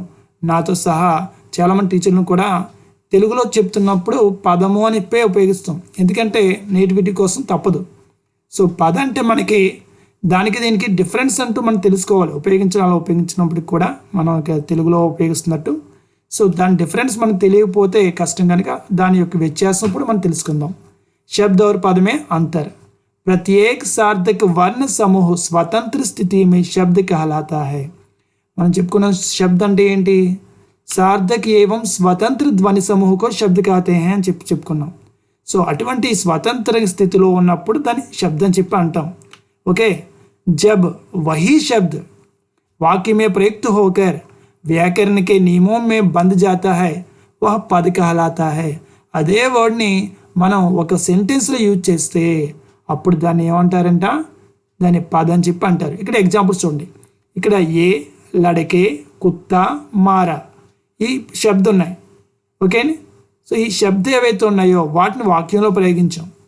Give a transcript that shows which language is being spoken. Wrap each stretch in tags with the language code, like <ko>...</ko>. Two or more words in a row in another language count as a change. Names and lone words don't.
<te>నాతో సహా చాలామంది టీచర్లను కూడా తెలుగులో చెప్తున్నప్పుడు పదము అని ఉపయోగిస్తాం, ఎందుకంటే నేటివిటీ కోసం తప్పదు. సో పద అంటే మనకి దానికి దీనికి డిఫరెన్స్ అంటూ మనం తెలుసుకోవాలి. ఉపయోగించినప్పటికి కూడా మనం తెలుగులో ఉపయోగిస్తున్నట్టు. సో దాని డిఫరెన్స్ మనకు తెలియకపోతే కష్టం కనుక దాని యొక్క వ్యత్యాసం ఇప్పుడు మనం తెలుసుకుందాం.</te> <hi>शब्द और पद में अंतर। प्रत्येक सार्थक वर्ण समूह स्वतंत्र स्थिति में शब्द कहलाता है.</hi> <te>మనం చెప్పుకున్న శబ్ద అంటే ఏంటి,</te> <hi>सार्थक एवं स्वतंत्र ध्वनि समूह को शब्द कहते हैं</hi> <te>అని చెప్పుకున్నాం. సో అటువంటి స్వతంత్ర స్థితిలో ఉన్నప్పుడు దాన్ని శబ్దం చెప్పి అంటాం. ఓకే.</te> <hi>जब वही शब्द वाक्य में प्रयुक्त होकर व्याकरण के नियमों में बंध जाता है वह पद कहलाता है.</hi> <te>అదే వర్డ్ని మనం ఒక సెంటెన్స్లో యూజ్ చేస్తే అప్పుడు దాన్ని ఏమంటారంట, దాన్ని పద అని చెప్పి అంటారు. ఇక్కడ ఎగ్జాంపుల్స్ చూడండి. ఇక్కడ</te> <hi>ए, लड़के, कुत्ता, मारा</hi> <te>ఈ శబ్దం ఉన్నాయి. ఓకేని. సో ఈ శబ్దం ఏవైతే ఉన్నాయో వాటిని వాక్యంలో ప్రయోగించాం.</te>